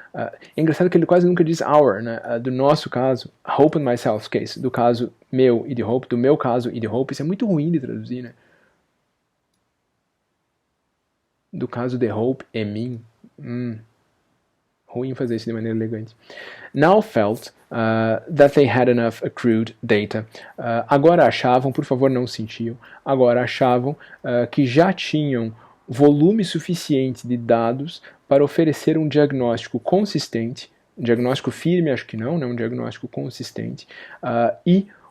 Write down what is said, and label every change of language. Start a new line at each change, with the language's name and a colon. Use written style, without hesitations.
Portuguese: É engraçado que ele quase nunca diz our, né? Do nosso caso,
English: Hope and Myself's case,
Portuguese: do caso meu e de Hope, do meu caso e de Hope. Isso é muito ruim de traduzir, né? Do caso de Hope e mim. Ruim fazer isso de maneira elegante.
English: Now felt that they had enough accrued data.
Portuguese: Agora achavam, por favor não sentiam, agora achavam que já tinham volume suficiente de dados para oferecer um diagnóstico consistente, um diagnóstico firme acho que não, né, um diagnóstico consistente, e